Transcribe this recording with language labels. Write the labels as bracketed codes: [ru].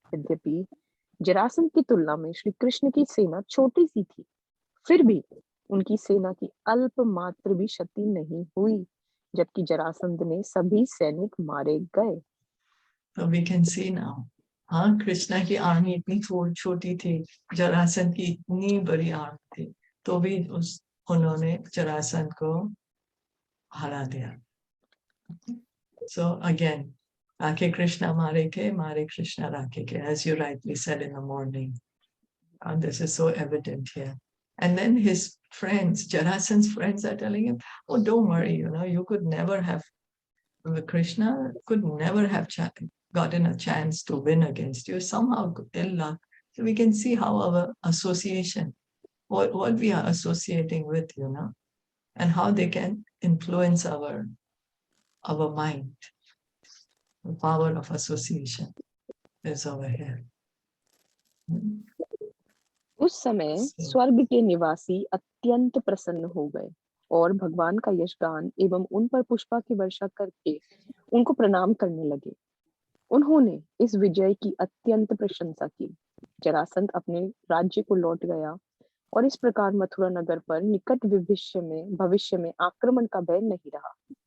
[hi] यद्यपि जरासंध की तुलना में श्री कृष्ण की सेना छोटी सी थी, फिर भी उनकी सेना की अल्प मात्र भी क्षति नहीं हुई, जबकि जरासंध ने सभी सैनिक मारे गए। [en] So we can see now, [hi] हाँ, कृष्णा की आर्मी इतनी छोटी थी, जरासंध की इतनी बड़ी आर्मी थी, तो भी उन्होंने जरासंध को हरा दिया। [en] So again, [hi] राखे कृष्णा मारे कृष्णा राखे के, [en] as you rightly said in the morning. And this is so evident here. And then his friends, Jarasandh's friends, are telling him, oh, don't worry, you could never have, Krishna could never have gotten a chance to win against you, somehow ill luck. So we can see how our association, what we are associating with, and how they can influence our mind. The power of association is over here. [hi] उस समय स्वर्ग के निवासी अत्यंत प्रसन्न हो गए और भगवान का यशगान एवं उन पर पुष्पा की वर्षा करके उनको प्रणाम करने लगे। उन्होंने इस विजय की अत्यंत प्रशंसा की। जरासंध अपने राज्य को लौट गया और इस प्रकार मथुरा नगर पर निकट भविष्य में आक्रमण का भय नहीं रहा।